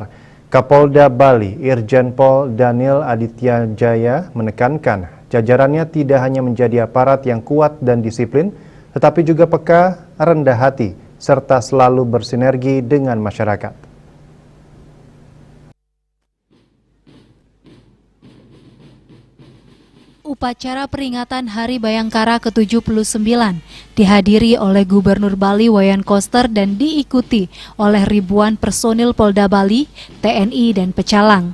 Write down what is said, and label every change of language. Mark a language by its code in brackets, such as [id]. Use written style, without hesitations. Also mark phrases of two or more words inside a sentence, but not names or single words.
[id] Kapolda Bali, Irjen Pol Daniel Aditya Jaya menekankan jajarannya tidak hanya menjadi aparat yang kuat dan disiplin, tetapi juga peka, rendah hati, serta selalu bersinergi dengan masyarakat. Upacara peringatan Hari Bayangkara ke-79 dihadiri oleh Gubernur Bali Wayan Koster dan diikuti oleh ribuan personil Polda Bali, TNI, dan Pecalang.